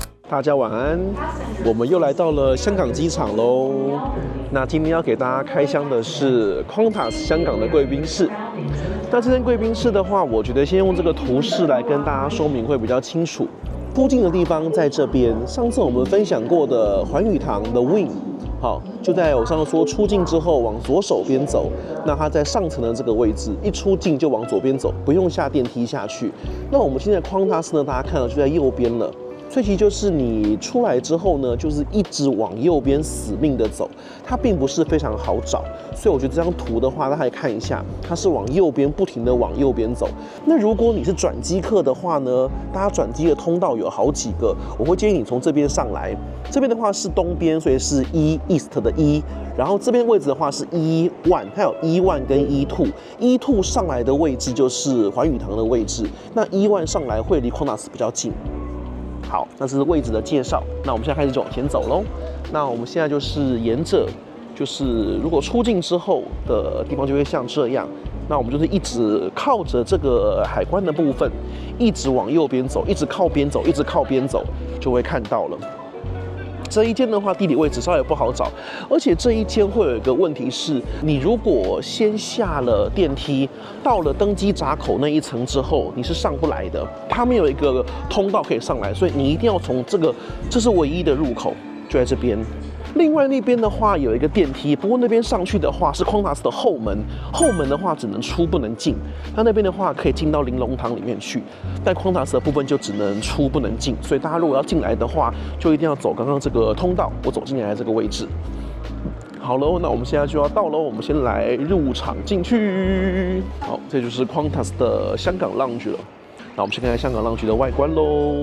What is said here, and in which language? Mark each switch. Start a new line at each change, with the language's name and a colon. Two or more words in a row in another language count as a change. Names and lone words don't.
Chinese: 大家晚安，我們又來到了香港機場嘍。那今天要給大家開箱的是 Qantas 香港的貴賓室。那這間貴賓室的話，我覺得先用這個圖示來跟大家說明會比較清楚。出境的地方在這邊，上次我們分享過的環宇堂的 Wing。好，就在我上次說出境之後往左手邊走，那它在上層的這個位置，一出境就往左邊走，不用下電梯下去。那我們現在 Qantas 呢，大家看到就在右邊了。所以其實就是你出來之後呢，就是一直往右邊死命的走，它並不是非常好找。所以我觉得這張圖的話，大家可以看一下，它是往右邊不停的往右邊走。那如果你是轉機客的話呢，大家轉機的通道有好幾個，我會建議你從這邊上來。這邊的話是東邊，所以是 East 的 E， 然後這邊位置的話是 E1， 它有 E1 跟 E2，E2 上來的位置就是環宇堂的位置，那 E1 上來會離 Qantas 比较近。好，那是位置的介紹。那我們現在開始就往前走嘍。那我們現在就是沿着，就是如果出境之後的地方就會像這樣。那我們就是一直靠着這個海關的部分，一直往右邊走，一直靠邊走，一直靠邊走，就會看到了。這一間的話，地理位置稍微不好找，而且這一間會有一個問題是，你如果先下了電梯，到了登機閘口那一層之後，你是上不來的，它沒有一個通道可以上來，所以你一定要從這是唯一的入口，就在這邊。另外那邊的話有一個電梯，不過那邊上去的話是 Qantas 的後門，後門的話只能出不能進。它那邊的話可以進到玲瓏堂裡面去，但 Qantas 的部分就只能出不能進。所以大家如果要進來的話，就一定要走刚刚這個通道，我走進來的這個位置。好嘍，那我們現在就要到嘍，我們先來入場進去。好，這就是 Qantas 的香港 Lounge 了。那我們先看看香港 Lounge 的外觀嘍。